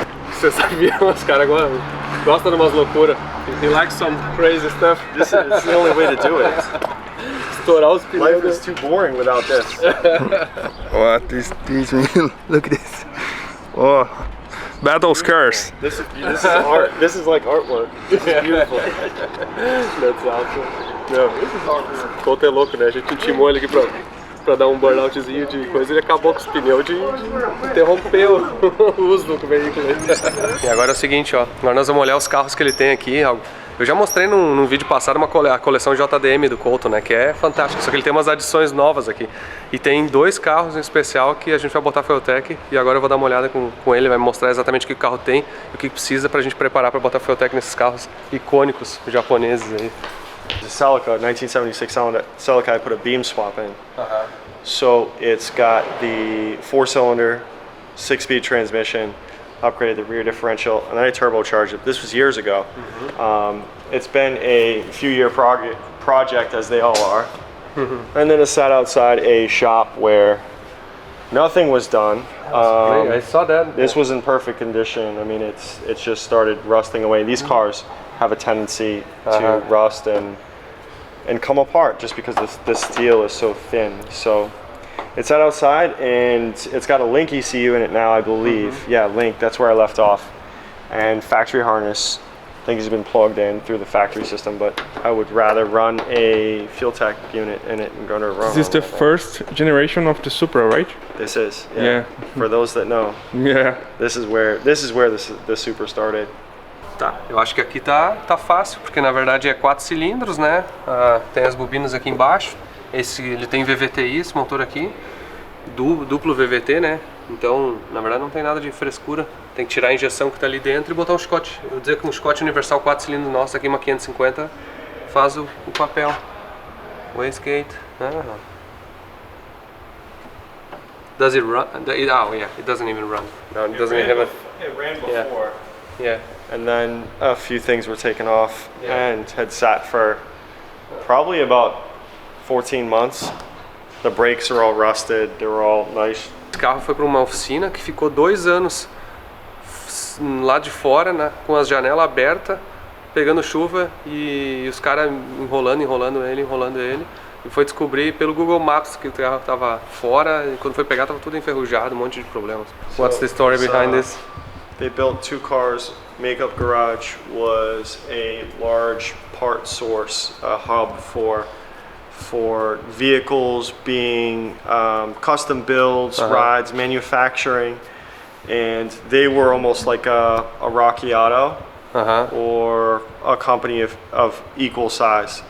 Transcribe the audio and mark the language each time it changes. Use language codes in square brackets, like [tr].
[pt] Você sabia, os caras agora gostam de umas loucuras. [en] He likes some crazy stuff. This is the only way to do it. [pt] Estourar os pneus. [en] Life is too boring without this. What is this, man? Look at this. Oh, Battle's Curse. This is art. This is like artwork. This is beautiful. That's awesome. [pt] Não, o Couto é louco, né? A gente intimou ele aqui pra dar um burnoutzinho de coisa e ele acabou com os pneus de interromper o uso do veículo. E agora é o seguinte, ó. Agora nós vamos olhar os carros que ele tem aqui. Eu já mostrei num vídeo passado a coleção JDM do Couto, né? Que é fantástica, só que ele tem umas adições novas aqui. E tem 2 carros em especial que a gente vai botar Fueltech. E agora eu vou dar uma olhada com ele, vai me mostrar exatamente o que o carro tem e o que precisa pra gente preparar pra botar Fueltech nesses carros icônicos japoneses aí. [en] The Celica, 1976 Celica, I put a beam swap in. So it's got the 4-cylinder, 6-speed transmission, upgraded the rear differential, and then I turbocharged it. This was years ago. It's been a few-year project, as they all are. And then it sat outside a shop where nothing was done. I saw that. This was in perfect condition. I mean, it's just started rusting away. These cars have a tendency to rust and come apart just because this steel is so thin. So it's sat outside and it's got a Link ECU in it now, I believe. Yeah, Link, that's where I left off. And factory harness, I think has been plugged in through the factory system, but I would rather run a Fueltech unit in it and go to run. This is the first generation of the Supra, right? This is, yeah. For those that know. Yeah. This is where the Supra started. [pt] Tá, eu acho que aqui tá fácil, porque na verdade é 4 cilindros, né? Tem as bobinas aqui embaixo. Ele tem VVTI, esse motor aqui, duplo VVT, né? Então, na verdade não tem nada de frescura. Tem que tirar a injeção que tá ali dentro e botar um Scott. Eu vou dizer que um Scott universal 4 cilindros nosso aqui, uma 550, faz o papel. [en] Wastegate. Does it run? Oh yeah, it doesn't even run. No, it doesn't even have a... It ran before. Yeah. And then a few things were taken off and had sat for probably about 14 months. The brakes are all rusted, they were all nice. [pt] Esse carro foi para uma oficina que ficou 2 anos lá de fora, com as janelas abertas, pegando chuva e os caras enrolando ele. E foi descobrir pelo Google Maps que o carro estava fora e quando foi pegar estava tudo enferrujado, um monte de problemas. [en] What's the story behind this? They built 2 cars. Makeup Garage was a large part source, a hub for vehicles being custom builds, rides, manufacturing, and they were almost like a Rocky Auto or a company of equal size.